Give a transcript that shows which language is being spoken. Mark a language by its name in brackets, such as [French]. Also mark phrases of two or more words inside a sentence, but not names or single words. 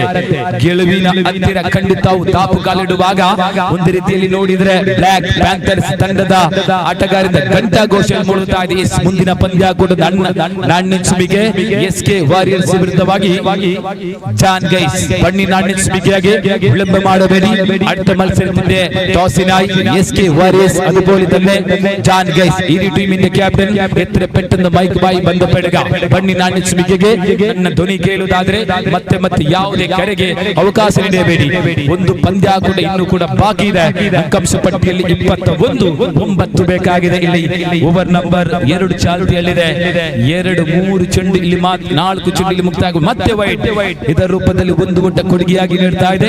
[Kannada] ಗೆಲುವಿನ ಹತ್ತಿರ ಖಂಡಿತವು ದಾಪು ಕಾಲಿಡುವಾಗ ಒಂದು ರೀತಿಯಲ್ಲಿ ನೋಡಿದ್ರೆ ಬ್ಲಾಕ್ ಪ್ಯಾಂಥರ್ಸ್ ತಂಡದ ಆಟಗಾರರಿಂದ ಘಂಟಾಘೋಷ ಮೂಡುತ್ತಾ ಇದೆ. ಮುಂದಿನ ಪಂದ್ಯಾಕೂಟದ ನಾಣ್ಯಸುವಿಗೆ SK ವಾರಿಯರ್ಸ್ ವಿರುದ್ಧವಾಗಿ ಜಾನ್ ಗೈಸ್ ಬನ್ನಿ ನಾಣ್ಯಸುವಿಕೆಯಾಗಿ ವಿಳಂಬ ಮಾಡಬೇಡಿ. [Malayalam] അടുത്ത മത്സരത്തിന്റെ ടോസിനായി SK വാരിയേഴ്സ് അതുപോലെ തന്നെ ജാൻ ഗൈസ് ഈ ടീമിന്റെ ക്യാപ്റ്റൻ എത്ര പെട്ടെന്ന് മൈക്കുമായി ബന്ധപ്പെടുക. [Kannada] ಬನ್ನಿ ನಾಣ್ಯಸುವಿಕೆಗೆ ನನ್ನ ಧ್ವನಿ ಕೇಳುವುದಾದ್ರೆ ಮತ್ತೆ ಮತ್ತೆ ಯಾವುದೇ ಕರೆಗೆ ಅವಕಾಶ ನೀಡಬೇಡಿ. ಒಂದು ಪಂದ್ಯಾಕೂಟ ಇನ್ನೂ ಕೂಡ ಬಾಕಿ ಇದೆ. ಅಂಕಾಂಶ ಪಟ್ಟಿಯಲ್ಲಿ 21 ಬೇಕಾಗಿದೆ. ಇಲ್ಲಿ ಓವರ್ ನಂಬರ್ 2 ಚಾಲ್ತಿಯಲ್ಲಿದೆ. 2-3 ಚೆಂಡು ಇಲ್ಲಿ 4 ಚೆಂಡು ಇಲ್ಲಿ ಮುಕ್ತಾಯ ಮತ್ತೆ ವೈಟ್ ಇದರ ರೂಪದಲ್ಲಿ ಒಂದು ಓಟ ಕೊಡುಗೆಯಾಗಿ ನೀಡ್ತಾ ಇದೆ.